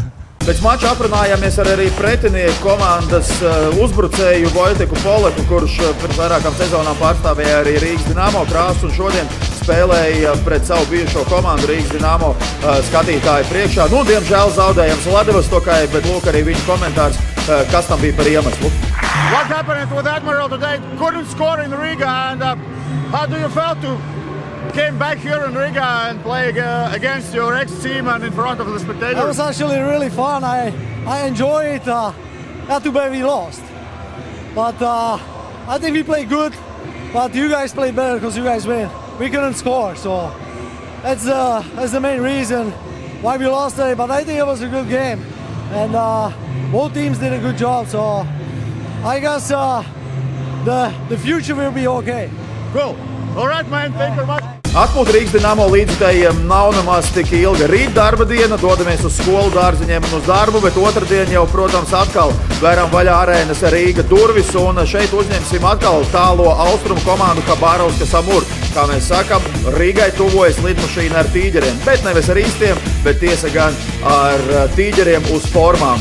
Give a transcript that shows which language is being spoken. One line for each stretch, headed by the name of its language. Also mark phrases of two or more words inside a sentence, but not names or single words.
Latvian: Pēc mača aprunājāmies ar arī pretinieku komandas uzbrucēju Vojteku Poleku, kurš pirms vairākām sezonām pārstāvēja arī Rīgas Dinamo krāsu un šodien spēlēja pret savu bijušo komandu Rīgas Dinamo skatītāju priekšā. Nu, diemžēl zaudējams Vladivostokai, bet lūk arī viņa komentārs, kas tam bija par iemeslu.
English: What happened with Admiral today? Couldn't score in Riga, and how do you feel to came back here in Riga and play against your ex-team and in front of the spectators? That was actually really fun. I enjoy it. Too bad we lost. But I think we played good. But you guys played better because you guys win. We couldn't score, so that's the main reason why we lost today. But I think it was a good game. And both teams did a good job. So I guess the future will be okay. Cool. All right, man. Thank you very much.
Latvian: Atpūta Rīgas Dinamo līdzjutējiem nav nemaz tik ilga. Rīt darba diena, dodamies uz skolu dārziņiem un uz darbu, bet otrdien jau, protams, atkal vēram vaļā arēnas Rīga durvis, un šeit uzņemsim atkal tālo austrumu komandu Habarovskas Amur. kā mēs sakam, Rīgai tuvojas lidmašīna ar tīģeriem, bet nevis ar īstiem, bet tiesa gan ar tīģeriem uz formām.